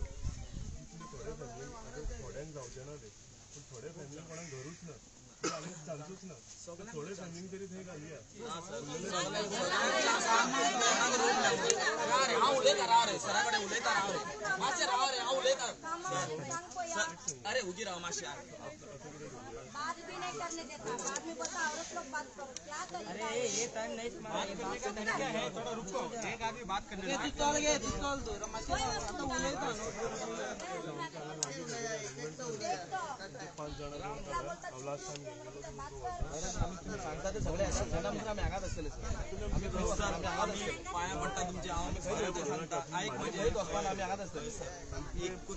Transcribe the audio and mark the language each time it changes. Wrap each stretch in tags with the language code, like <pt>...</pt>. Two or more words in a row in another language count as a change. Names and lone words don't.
<kok>थोड्या फॅमिलीक आतां थोड्यांक जावचें ना तें, पूण थोड्या फॅमिलीक कोणाक घरूच ना, आमी चान्सूच ना. थोड्या फॅमिलीक तरी थंय घालुया. अरे उगी राव माशी.</kok> <hi>बात भी नहीं करने देता, बाद में बता औरत लोग बात करो क्या करें. अरे ये टाइम नहीं, बात करने का तरीका है, थोड़ा रुको. एक आदमी बात करने दो.</hi> <kok>तू चल दो रमाशी आता उलयता. 5 जाणां</kok> <en>last time</en> <kok>आम्ही सांगता ते सगळे आसा. तेन्ना म्हणून आमी हांगाच आसतले सर. आमी पांया पडटा तुमच्या. आमी खंय सांगता आयक म्हणजे आमी हांगाच आसतले.</kok>